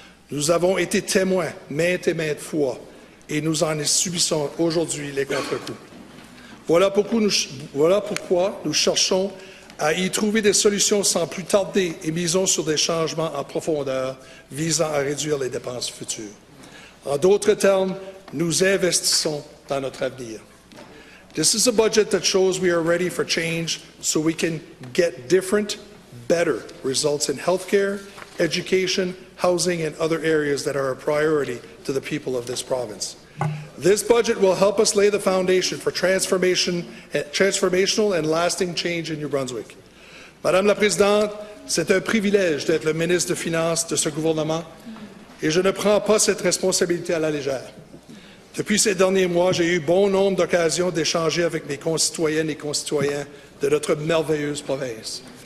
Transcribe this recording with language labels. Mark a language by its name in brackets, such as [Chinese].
[French] Nous avons été témoins maintes et maintes fois et nous en subissons aujourd'hui les contre-coups. Voilà pourquoi nous cherchons à y trouver des solutions sans plus tarder et misons sur des changements en profondeur visant à réduire les dépenses futures. En d'autres termes, nous investissons dans notre avenir. [English] This is a budget that shows we are ready for change so we can get different, better results in healthcare, education, housing, and other areas that are a priority to the people of this province. This budget will help us lay the foundation for transformational and lasting change in New Brunswick. [French] Madame la Présidente, c'est un privilège d'être le ministre des Finances de ce gouvernement. Et je ne prends pas cette responsabilité à la légère. Depuis ces derniers mois, j'ai eu bon nombre d'occasions d'échanger avec mes concitoyennes et concitoyens de notre merveilleuse province.